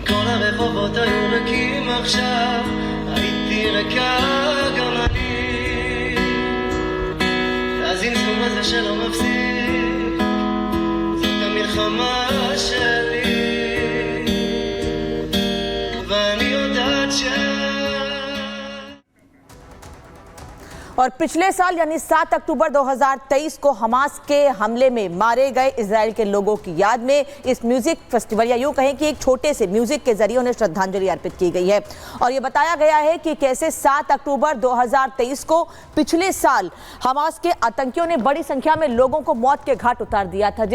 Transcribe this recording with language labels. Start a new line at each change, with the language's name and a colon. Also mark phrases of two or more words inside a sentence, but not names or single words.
Hebrew: כל הרחובות היו ריקים עכשיו הייתי ריקה גם אני והזמזום הזה שלא מפסיק זאת המלחמה שלי ואני יודעת
Hindi: और पिछले साल यानी 7 अक्टूबर 2023 को हमास के हमले में मारे गए इजराइल के लोगों की याद में इस
English: music festival,
Hindi: या यूं कहें कि एक छोटे से म्यूजिक के जरिए उन्हें श्रद्धांजलि अर्पित की गई है। और ये बताया गया है कि कैसे 7 अक्टूबर 2023 को पिछले साल हमास के आतंकियों ने बड़ी संख्या में लोगों को मौत के घाट उतार दिया था।